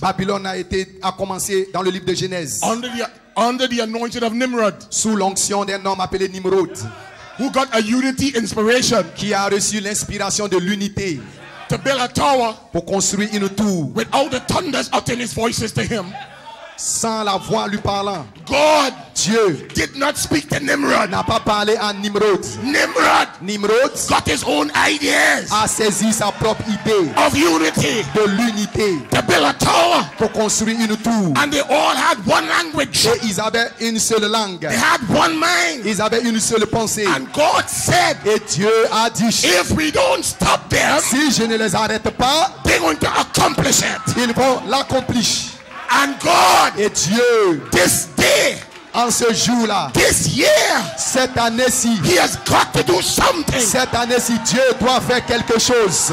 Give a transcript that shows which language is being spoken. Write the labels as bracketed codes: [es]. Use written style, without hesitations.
[fr] Babylone a commencé dans le livre de Genèse, [en] under the anointing of Nimrod, [fr] sous l'onction d'un homme appelé Nimrod, [en] who got a unity inspiration [fr] qui a reçu l'inspiration de l'unité [en] to build a tower [fr] pour construire une tour, [en] without the thunders uttering his voices to him. [fr] sans la voix lui parlant. [en] God [fr] Dieu [en] did not speak to Nimrod. [fr] n'a pas parlé à Nimrod. Nimrod [en] Got his own ideas [fr] a saisi sa propre idée [en] of unity [fr] de l'unité [en] to build a tower, [fr] pour construire une tour. [en] and they all had one language. [fr] Et ils avaient une seule langue. [en] They had one mind. [fr] Ils avaient une seule pensée. [en] And God said, [fr] Et Dieu a dit, [en] if we don't stop them, [fr] si je ne les arrête pas, [en] they're going to accomplish it. [fr] ils vont l'accomplir. [en] And God, [fr] Et Dieu, [en] this day, [fr] en ce jour-là, [en] this year, [fr] cette année-ci, [en] He has got to do something. [fr] cette année-ci, Dieu doit faire quelque chose.